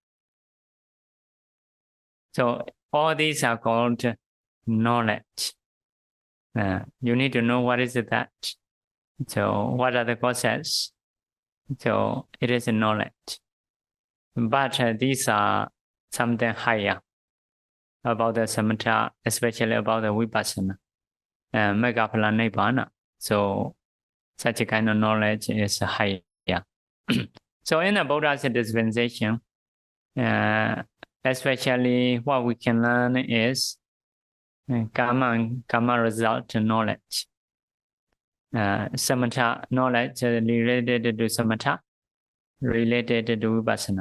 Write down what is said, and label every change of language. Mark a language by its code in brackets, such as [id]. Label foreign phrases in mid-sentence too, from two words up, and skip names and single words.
[en] So all these are called knowledge. You need to know what is that. So what are the causes? So it is a knowledge. But these are something higher about the samatha, especially about the vipassana, [pi] megaphala nibbana. [en] So such a kind of knowledge is higher. So in the Buddha's dispensation, especially what we can learn is karma result knowledge. Samatha knowledge related to samatha, related to vipassana.